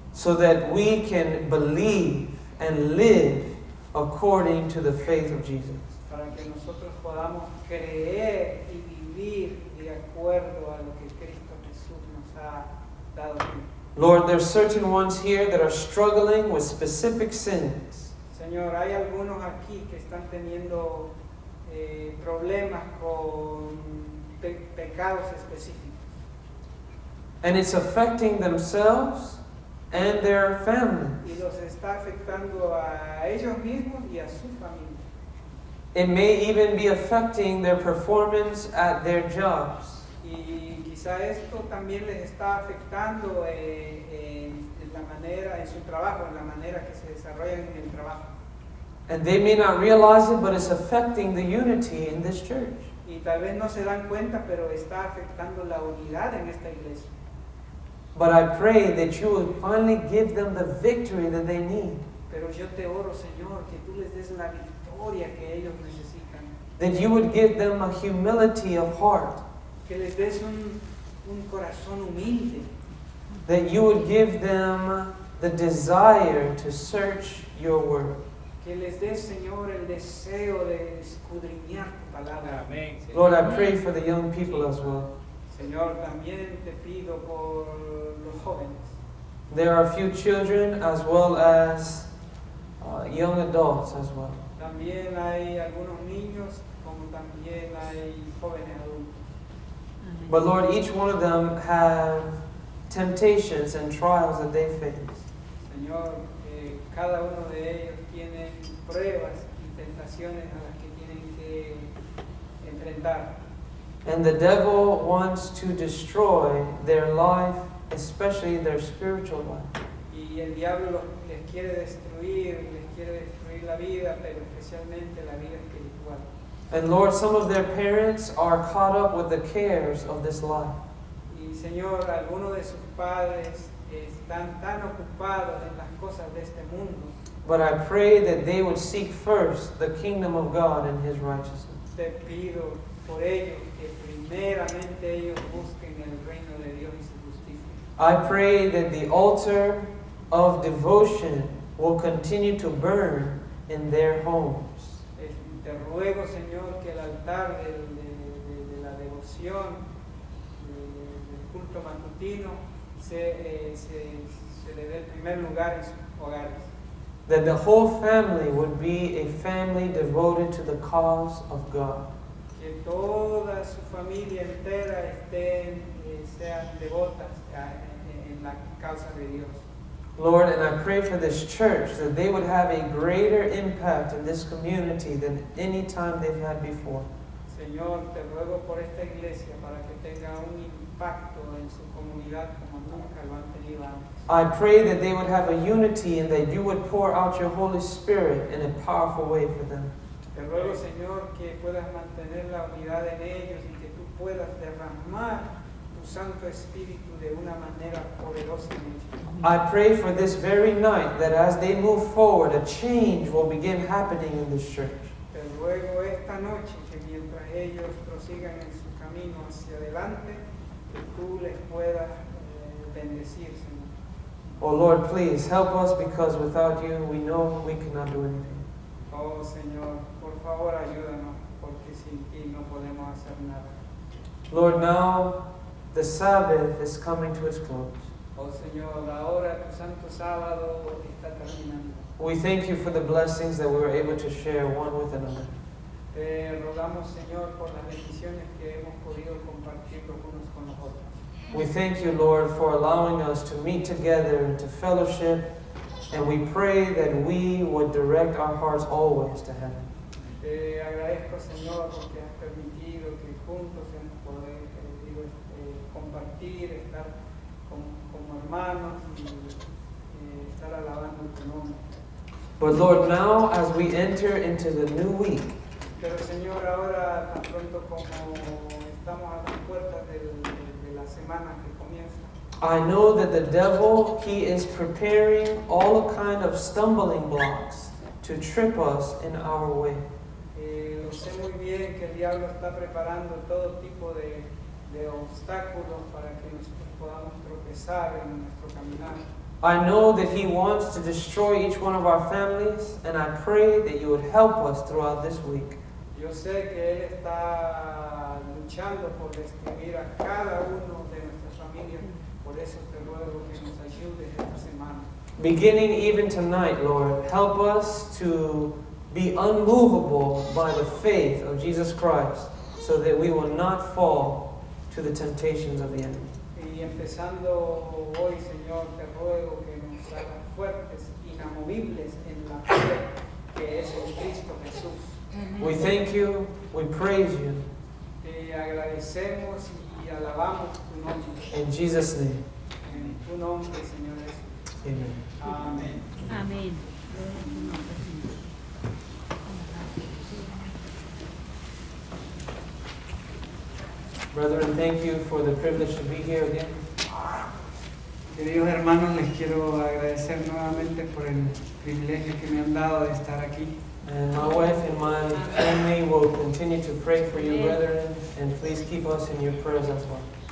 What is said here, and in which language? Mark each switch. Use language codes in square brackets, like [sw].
[en] so that we can believe and live according to the faith of Jesus. [es] para que nosotros podamos creer y vivir de acuerdo a lo que Cristo Jesús nos ha dado. [en] Lord, there's certain ones here that are struggling with specific sins. [es] Señor, hay algunos aquí que están teniendo problemas con pecados específicos [en] And it's affecting themselves and their family. [es] y los está afectando a ellos mismos y a su familia. [en] It may even be affecting their performance at their jobs. [es] Y quizá esto también les está afectando en la manera, en su trabajo, en la manera que se desarrollan en el trabajo. [en] And they may not realize it, but it's affecting the unity in this church. [es] Y tal vez no se dan cuenta, pero está afectando la unidad en esta iglesia. [en] But I pray that you would finally give them the victory that they need. [es] Pero yo te oro, Señor, que tú les des la victoria que ellos necesitan. [en] That you would give them a humility of heart. [es] Que les des un corazón humilde. [en] That you would give them the desire to search your word. [es] Que les des, Señor, el deseo de escudriñar tu palabra. Amén. [en] Lord, I pray for the young people as well. [es] Señor, también te pido por los jóvenes. [en] There are a few children as well as young adults as well. [es] También hay algunos niños, como también hay jóvenes adultos. Amén. [en] But Lord, each one of them have temptations and trials that they face. [es] Señor, cada uno de ellos tiene pruebas y tentaciones a las que tienen que enfrentar. [en] And the devil wants to destroy their life, especially their spiritual life. [es] Y el diablo les quiere destruir la vida, pero especialmente la vida espiritual. [en] And Lord, some of their parents are caught up with the cares of this life. [es] Y Señor, algunos de sus padres están tan ocupados en las cosas de este mundo. [en] But I pray that they would seek first the kingdom of God and His righteousness. [es] Te pido por ellos que primeramente ellos busquen el reino de Dios y su justicia. [en] I pray that the altar of devotion will continue to burn in their homes. [es] Te ruego, Señor, que el altar de la devoción, del culto matutino, se le dé el primer lugar en sus hogares. [en] That the whole family would be a family devoted to the cause of God. [es] Que toda su familia entera sean devotas en la causa de Dios. [en] Lord, and I pray for this church that they would have a greater impact in this community than any time they've had before. [es] Señor, te ruego por esta iglesia para que tenga un impacto en su comunidad como nunca lo han tenido antes. [en] I pray that they would have a unity and that you would pour out your Holy Spirit in a powerful way for them. [es] Te ruego, Señor, que puedas mantener la unidad en ellos y que tú puedas derramar tu Santo Espíritu de una manera poderosa en ellos. [en] I pray for this very night that as they move forward, a change will begin happening in this church. [es] Te ruego esta noche que mientras ellos prosigan en su camino hacia adelante, que tú les puedas bendecir, Señor. [en] Oh Lord, please help us because without you we know we cannot do anything. [es] Oh Señor, por favor ayúdanos, porque sin ti no podemos hacer nada. [en] Lord, now the Sabbath is coming to its close. [es] Oh Señor, la hora de tu santo sábado está terminando. [en] We thank you for the blessings that we were able to share one with another. [es] Te rogamos, Señor, por las bendiciones que hemos podido compartir los unos con los otros. [en] We thank you, Lord, for allowing us to meet together and to fellowship, and we pray that we would direct our hearts always to heaven. [es] Te agradezco, Señor, porque has permitido que juntos hemos podido compartir, estar como hermanos y estar alabando tu nombre. [en] But Lord, now as we enter into the new week, [es] Pero Señor, ahora tan pronto como estamos a las puertas de la semana que comienza, [en] I know that the devil, he is preparing all kind of stumbling blocks to trip us in our way. [es] lo sé muy bien que el diablo está preparando todo tipo de obstáculos para que nosotros podamos tropezar en nuestro caminar. [en] I know that he wants to destroy each one of our families, and I pray that you would help us throughout this week. [es] Yo sé que él está luchando por destruir a cada uno de nuestras familias, por eso te ruego que nos ayudes esta semana. [en] Beginning even tonight, Lord, help us to be unmovable by the faith of Jesus Christ, so that we will not fall to the temptations of the enemy. [es] Y empezando hoy, Señor, te ruego que nos hagas fuertes, inamovibles en la fe que es en Cristo Jesús. [en] We thank you, we praise you, [es] Te agradecemos y alabamos tu nombre. [en] in Jesus' name, [es] En tu nombre, Señor Jesús. [en] amen. [es] Amén. Amén. Gloria a tu nombre, Señor. [en] Brethren, thank you for the privilege to be here again. [es] Queridos hermanos, les quiero agradecer nuevamente por el privilegio que me han dado de estar aquí. [en] And my wife and my family will continue to pray for you, brethren, and please keep us in your prayers as well.